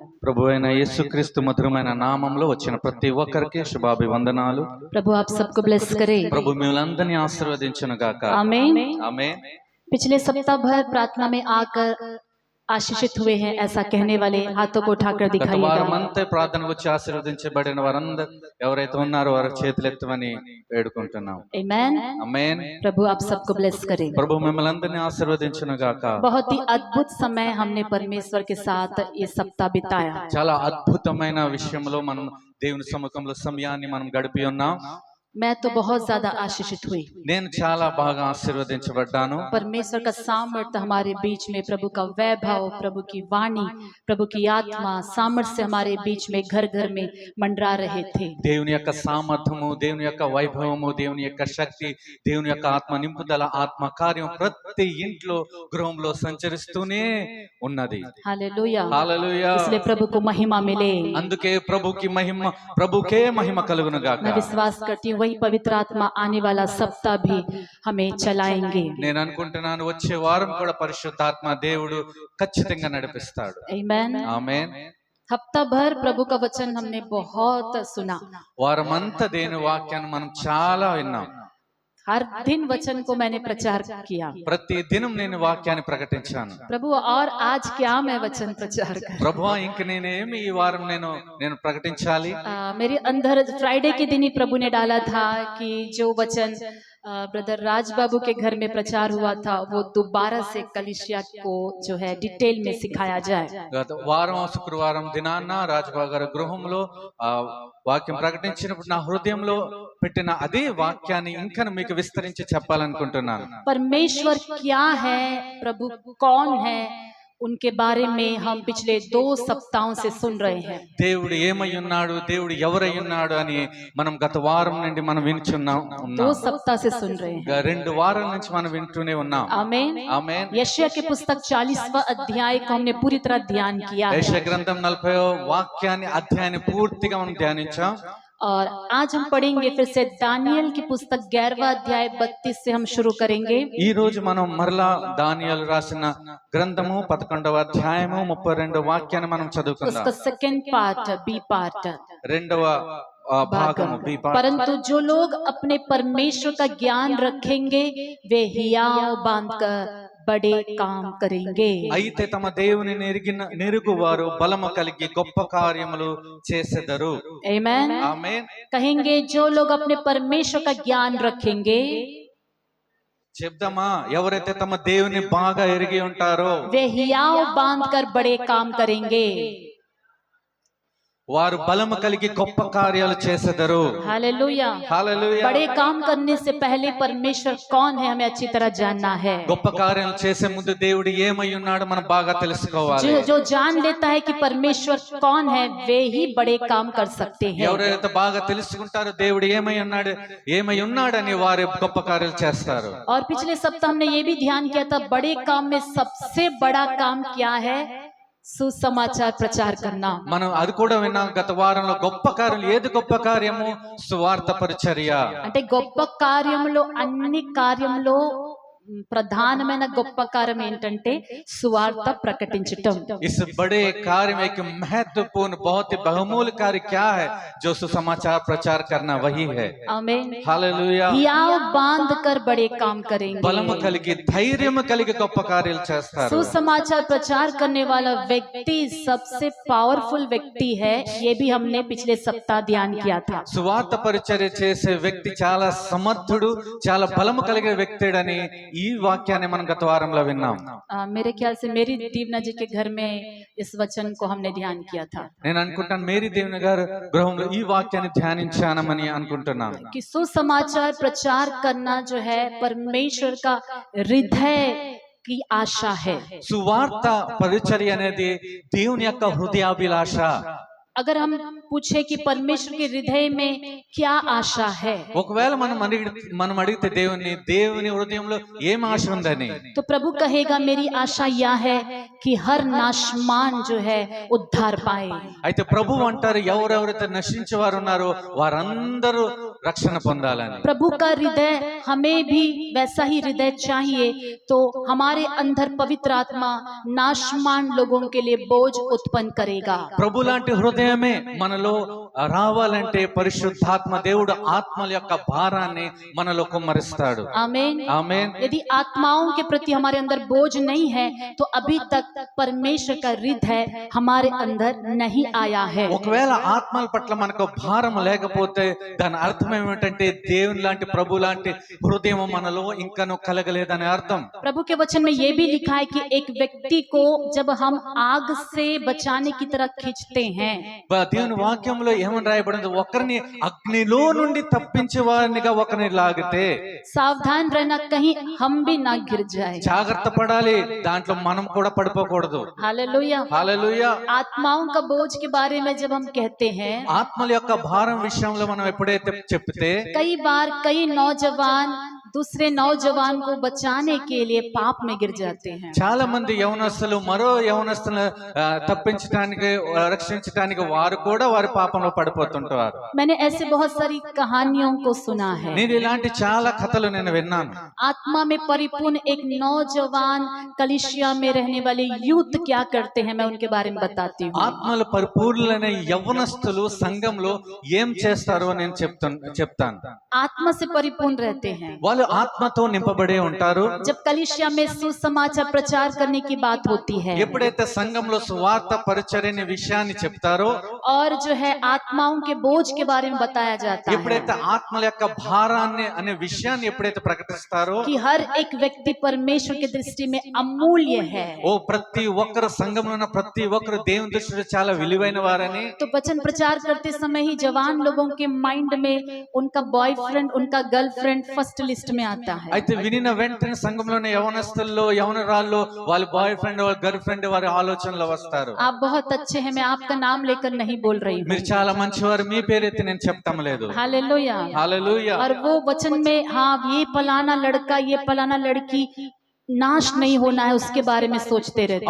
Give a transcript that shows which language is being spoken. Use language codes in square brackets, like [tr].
[te] ప్రభు అయిన యేసుక్రీస్తు మధురమైన నామంలో వచ్చిన ప్రతి ఒక్కరికి శుభాభివందనాలు। [hi] प्रभु आप सबको ब्लेस करे। [te] ప్రభు మిమ్మల్ని ఆశీర్వదించును గాక। [hi] आमीन। आमीन। पिछले सप्ताह भर प्रार्थना में आकर आशीषित हुए हैं ऐसा कहने वाले हाथों को उठाकर दिखाइएगा। [te] వారమంతా ప్రార్థన వచ్చి ఆశీర్వదించబడిన వారందరూ ఎవరైతే ఉన్నారో వారి చేతులెత్తమని వేడుకుంటున్నాం। [hi] आमीन। आमीन। प्रभु आप सबको ब्लेस करे। [te] ప్రభు మిమ్మల్ని ఆశీర్వదించును గాక। [hi] बहुत ही अद्भुत समय हमने परमेश्वर के साथ ये सप्ताह बिताया। [te] చాలా అద్భుతమైన విషయంలో మనం దేవుని సముఖంలో సమయాన్ని మనం గడిపి ఉన్నాం। [hi] मैं तो बहुत ज्यादा आशीषित हुई। [te] నేను చాలా బాగా ఆశీర్వదించబడ్డాను। [hi] परमेश्वर का सामर्थ्य हमारे बीच में, प्रभु का वैभव, प्रभु की वाणी, प्रभु की आत्मा सामर्थ्य हमारे बीच में घर घर में मंडरा रहे थे। [te] దేవుని యొక్క సామర్థ్యము, దేవుని యొక్క వైభవము, దేవుని యొక్క శక్తి, దేవుని యొక్క ఆత్మ నింపుదల, ఆత్మ కార్యం ప్రతి ఇంట్లో గృహంలో సంచరిస్తూనే ఉన్నది। [hi] हालेलुया। [te] హల్లెలూయా। [hi] इसलिए प्रभु को महिमा मिले। [te] అందుకే ప్రభుకే మహిమ కలుగును గాక। [hi] मैं विश्वास करती हूँ वही पवित्र आत्मा आने वाला सप्ताह भी हमें चलाएंगे। [te] నేను అనుకుంటున్నాను వచ్చే వారం కూడా పరిశుద్ధాత్మ దేవుడు ఖచ్చితంగా నడిపిస్తాడు। [hi] आमीन। [te] ఆమేన్। [hi] हफ्ता भर प्रभु का वचन हमने बहुत सुना। [te] వారమంతా దేవుని వాక్యాన్ని మనం చాలా విన్నాం। [hi] हर दिन वचन को मैंने प्रचार किया। [te] ప్రతి దినం నేను వాక్యాన్ని ప్రకటించాను। [hi] प्रभु और आज क्या मैं वचन प्रचार कर। [te] ప్రభువా ఇంక నేనేమి ఈ వారం నేను ప్రకటించాలి। [hi] मेरे अंदर फ्राइडे के दिन ही प्रभु ने डाला था कि जो वचन ब्रदर राज बाबू के घर में प्रचार हुआ था वो दोबारा से कलीसिया को जो है डिटेल में सिखाया जाए। [te] గత వారం శుక్రవారం దినాన్న రాజబాబు గారి గృహంలో వాక్యం ప్రకటించినప్పుడు నా హృదయంలో పెట్టిన అదే వాక్యాన్ని ఇంకా మీకు విస్తరించి చెప్పాలనుకుంటున్నాను। [hi] परमेश्वर क्या है, प्रभु कौन है, उनके बारे में हम पिछले 2 सप्ताहों से सुन रहे हैं। [te] దేవుడు ఏమై ఉన్నాడు, దేవుడు ఎవరై ఉన్నాడు అని మనం గత వారం నుండి మనం వింటున్నాం। [hi] 2 सप्ताह से सुन रहे हैं। [te] 2 వారాల నుంచి మనం వింటూనే ఉన్నాం। [hi] आमीन। आमीन। यशायाह की पुस्तक 40वां अध्याय को हमने पूरी तरह ध्यान किया है। [te] యెషయా గ్రంథం 40వ వాక్యాన్ని అధ్యాయాన్ని పూర్తిగా మనం ధ్యానించాం। [hi] और आज हम पढ़ेंगे फिर से दानियल की पुस्तक 11वां अध्याय 32 से हम शुरू करेंगे। [te] ఈ రోజు మనం మరలా దానియేలు రాసిన గ్రంథము 11వ అధ్యాయము 32వ వాక్యాన్ని మనం చదువుకుందాం। [en] उसका second part B part. [te] రెండవ భాగము [en] B part. [hi] परंतु जो लोग अपने परमेश्वर का ज्ञान रखेंगे वे हियाव बांधकर बड़े काम करेंगे। [te] అయితే తమ దేవుని నెరుగువారు బలము కలిగి గొప్ప కార్యములు చేసెదరు। [hi] आमीन। [te] ఆమేన్। [hi] कहेंगे जो लोग अपने परमेश्वर का ज्ञान रखेंगे [te] చెప్దామా ఎవరైతే తమ దేవుని బాగా ఎరిగి ఉంటారో [hi] वे हियाव बांधकर बड़े काम करेंगे। [te] వారు బలము కలిగి గొప్ప కార్యాలు చేసెదరు। [hi] हालेलुया। [te] హల్లెలూయా। [hi] बड़े काम करने से पहले परमेश्वर कौन है हमें अच्छी तरह जानना है। [te] గొప్ప కార్యాలు చేసే ముందు దేవుడు ఏమై ఉన్నాడో మనం బాగా తెలుసుకోవాలి। [hi] जो जान लेता है कि परमेश्वर कौन है वे ही बड़े काम कर सकते हैं। [te] ఎవరైతే బాగా తెలుసుకుంటారో దేవుడు ఏమై ఉన్నాడని వారు గొప్ప కార్యాలు చేస్తారు। [hi] और पिछले सप्ताह हमने ये भी ध्यान किया था बड़े काम में सबसे बड़ा काम क्या है, सुसमाचार प्रचार करना। [te] మనం అది కూడా విన్నాం గత వారంలో గొప్ప కార్యం ఏది గొప్ప కార్యము సువార్త పరిచర్య। అంటే గొప్ప కార్యములో అన్ని కార్యములో ప్రధానమైన గొప్ప కార్యం ఏంటంటే సువార్త ప్రకటించటం। [hi] इस बड़े कार्य में एक महत्वपूर्ण बहुत ही बहुमूल्य कार्य क्या है जो सुसमाचार प्रचार करना वही है। आमीन। हालेलुया। हियाव बांधकर बड़े काम करेंगे। [te] బలము కలిగి ధైర్యము కలిగి గొప్ప కార్యాలు చేస్తారు। [hi] सुसमाचार प्रचार करने वाला व्यक्ति सबसे पावरफुल व्यक्ति है, ये भी हमने पिछले सप्ताह ध्यान किया था। [te] సువార్త పరిచర్య చేసే వ్యక్తి చాలా సమర్థుడు, చాలా బలము కలిగిన వ్యక్తుడని ఈ వాక్యాన్ని మనం గత వారంలో విన్నాం। [hi] मेरे ख्याल से मेरी दीवना जी के घर में इस वचन को हमने ध्यान किया था। [te] నేను అనుకుంటాను మేరీ దేవుని గారు గృహంలో ఈ వాక్యాన్ని ధ్యానించానమని అనుకుంటున్నాను। [hi] कि सुसमाचार प्रचार करना जो है परमेश्वर का हृदय की आशा है। [te] సువార్త పరిచర్య అనేది దేవుని యొక్క హృదయాభిలాష। [hi] अगर हम पूछे कि परमेश्वर के हृदय में क्या आशा है, [te] ఒకవేళ మనం అడిగితే దేవుని హృదయంలో ఏం ఆశ ఉందని, [hi] तो प्रभु कहेगा मेरी आशा यह है कि हर नाशमान जो है उद्धार पाए। [te] అయితే ప్రభు అంటారు ఎవరెవరైతే నశించేవారు ఉన్నారో వారందరూ రక్షణ పొందాలని। [hi] प्रभु का हृदय हमें भी वैसा ही हृदय चाहिए, तो हमारे अंदर पवित्र आत्मा नाशमान लोगों के लिए बोझ उत्पन्न करेगा। [te] ప్రభు లాంటి హృదయమే మనలో రావాలంటే పరిశుద్ధాత్మ దేవుడు ఆత్మల యొక్క భారాన్ని మనలో కుమ్మరిస్తాడు। [hi] आमीन [te] ఆమేన్। [hi] यदि आत्माओं के प्रति हमारे अंदर बोझ नहीं है तो अभी तक परमेश्वर का हृदय हमारे अंदर नहीं आया है। [te] ఒకవేళ ఆత్మల పట్ల మనకు భారం లేకపోతే దాని అర్థం ఏమిటంటే దేవుని లాంటి ప్రభు లాంటి హృదయం మనలో ఇంకనూ కలగలేదని అర్థం। [hi] प्रभु के वचन में ये भी लिखा है कि एक व्यक्ति को जब हम आग से बचाने की तरह खींचते हैं, [te] దేవుని వాక్యంలో ఏమని రాయబడింది, ఒకరిని అగ్నిలో నుండి తప్పించే వారినిగా ఒకరిని లాగితే [hi] सावधान रहना कहीं हम भी ना गिर जाए। [te] జాగ్రత్త పడాలి, దాంట్లో మనం కూడా పడిపోకూడదు। [hi] हालेलुया। [te] హల్లెలూయా। [hi] आत्माओं का बोझ के बारे में जब हम कहते हैं, [te] ఆత్మల యొక్క భారం విషయంలో మనం ఎప్పుడైతే చెప్తే [hi] कई बार कई नौजवान दूसरे नौजवान को बचाने के लिए पाप में गिर जाते हैं। [te] చాలా మంది యవనస్తులు మరో యవనస్తులను తప్పించడానికి రక్షించడానికి వారు కూడా వారి పాపంలో పడిపోతుంటారు। [hi] मैंने ऐसे बहुत सारी कहानियों को सुना है। [te] నేను ఇలాంటి చాలా కథలు నేను విన్నాను। [hi] आत्मा में परिपूर्ण एक नौजवान कलीसिया में रहने वाले यूथ क्या करते हैं, मैं उनके बारे में बताती हूँ। [te] ఆత్మల పరిపూర్ణులైన యవనస్తులు సంఘంలో ఏం చేస్తారో నేను చెప్తాను। [hi] आत्मा से परिपूर्ण रहते हैं। [te] వాళ్ళు ఆత్మతో నింపబడే ఉంటారు। [hi] जब कलीसिया में सुसमाचार प्रचार करने की बात होती है, [te] ఎప్పుడైతే సంఘంలో సువార్త పరిచర్య విషయాన్ని చెప్తారో, [hi] और जो है आत्माओं के बोझ के बारे में बताया जाता है [te] ఎప్పుడైతే ఆత్మల యొక్క భారాన్ని అనే విషయాన్ని ఎప్పుడైతే ప్రకటిస్తారో, [hi] कि हर एक व्यक्ति परमेश्वर की दृष्टि में अमूल्य है। [te] ఓ ప్రతి ఒక్కరు సంఘంలో ఉన్న ప్రతి ఒక్కరు దేవుని దృష్టిలో చాలా విలువైన వారని, [hi] तो वचन प्रचार करते समय ही जवान लोगों के माइंड में उनका बॉयफ्रेंड उनका गर्लफ्रेंड [en] first list [hi] में आता है। [te] అయితే వినిన వెంటనే సంఘంలోని యవనస్తుల్లో యవనరాల్లో వాళ్ళ బాయ్ ఫ్రెండ్ వాళ్ళ గర్ల్ ఫ్రెండ్ వారి ఆలోచనలు వస్తారు। [hi] आप बहुत अच्छे हैं, मैं आपका नाम लेकर नहीं बोल रही हूँ। [te] మీరు చాలా మంచివారు, మీ పేరైతే నేను చెప్తాం లేదు। [hi] हालेलुया। [te] హల్లెలూయా। [hi] और वो वचन में हाँ ये फलाना लड़का ये फलाना लड़की नाश नहीं होना है उसके बारे में सोचते रहते